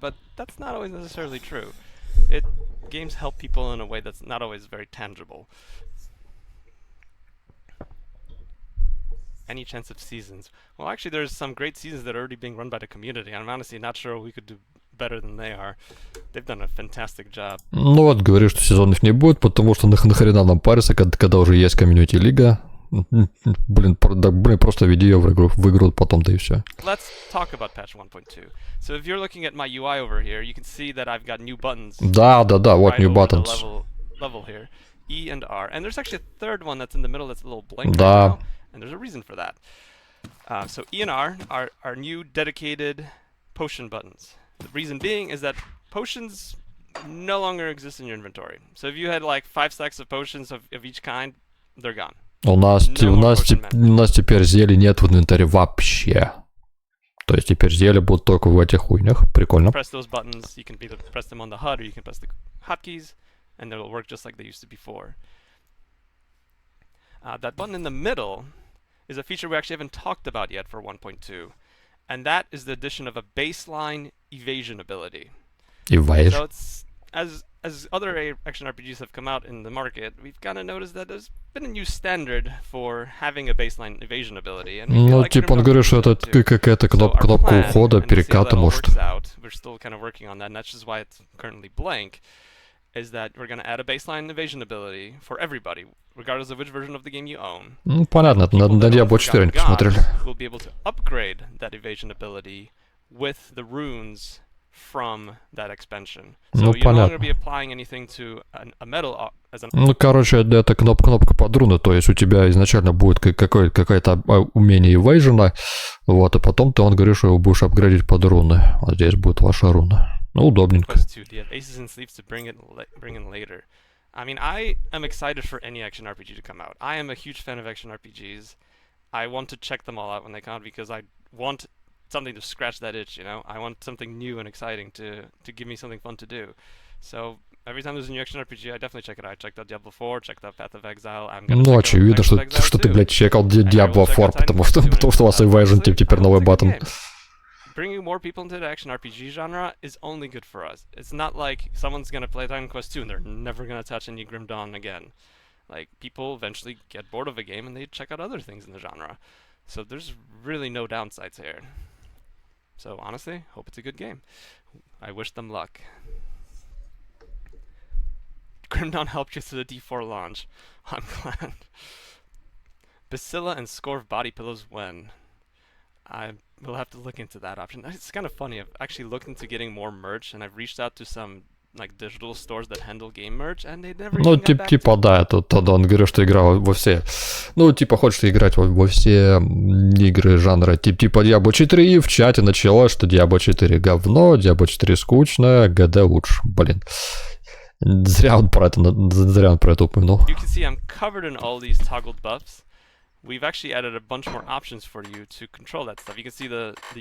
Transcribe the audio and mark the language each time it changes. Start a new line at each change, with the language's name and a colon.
English: But that's not always necessarily true. Games help people in a way that's not always very tangible. Any chance of seasons? Well, actually, there's some great seasons that are already being run by the community. I'm honestly not sure we could do better than they are. They've done a fantastic job.
Russian: Ну вот, говорю, что сезонов не будет, потому что нахрена нам париться, когда уже есть комьюнити-лига. Блин, просто веди ее в игру потом, да и все.
English: Let's talk about patch 1.2. So if you're looking at my UI over here, you can see that I've got new buttons.
Russian: Да, вот
English: new buttons. Level here, E and R. And there's actually a third one that's in the middle that's a little blank right now, and there's a reason for that. So E and R are new dedicated potion buttons. The reason being is that potions no longer exist in your inventory. So if you had like 5 stacks of potions of each kind, they're gone.
Russian: У нас теперь зелий нет в инвентаре вообще. То есть теперь зелья будут только в этих хуйнях. Прикольно.
English: Press those buttons. You can either press them on the HUD or you can press the hotkeys, and they'll work just like they used to before. That button in the middle is a feature we actually haven't talked about yet for 1.2, and that is the addition of a baseline evasion ability. Evasion. So it's as other action RPGs have come out in the market, we've kind of noticed that there's been a new standard for having a baseline evasion ability. And
Russian: ну, like типа он говорит, что это какая-то кнопка ухода, переката, может.
English: We're still kind of working on that, and that's just why it's currently blank, is that we're going to add a baseline evasion ability for everybody, regardless of which version of the game you own.
Russian: Ну, понятно, на Diablo 4 не посмотрели.
English: We'll be able to upgrade that evasion ability with the runes from that expansion. So you no longer be applying anything to a metal as an...
Russian: Ну, короче, это кнопка под руны, то есть у тебя изначально будет какое-то умение эвейжена, вот, а потом он говорит, что его будешь апгрейдить под руны. А здесь будет ваша руна. Ну, удобненько.
English: Aces and Sleeves to bring in later. I mean, I am excited for any action RPG to come out. I am a huge fan of action RPGs. I want to check them all out when they come out because I want something to scratch that itch, you know? I want something new and exciting to give me something fun to do. So every time there's a new action RPG, I definitely check it out. I checked out Diablo 4, checked out Path of Exile.
Russian: Ну, очевидно, что ты, блядь, чекал Diablo 4, потому что у вас Evasion теперь новый баттон.
English: bringing more people into the action RPG genre is only good for us. It's not like someone's gonna play Titan Quest 2 and they're never gonna touch any Grim Dawn again. Like, people eventually get bored of a game and they check out other things in the genre. So there's really no downsides here. So honestly, hope it's a good game. I wish them luck. Grim Dawn helped you through the D4 launch. I'm glad. Bacilla and Scorv body pillows when? I will have to look into that option. It's kind of funny. I've actually looked into getting more merch, and I've reached out to some like digital stores that handle game merch, and they never
Russian: Ну,
English: even got back
Russian: типа,
English: to me.
Russian: да, это тогда он говорил, что играл во все. Ну, типа, хочешь играть во все игры жанра. Типа Diablo 4, и в чате началось, что Diablo 4 говно, Diablo 4 скучно, ГД лучше. Блин. Зря он про это упомянул.
English: You can see I'm covered in all these toggled buffs. We've actually added a bunch more options for you to control that stuff. You can see the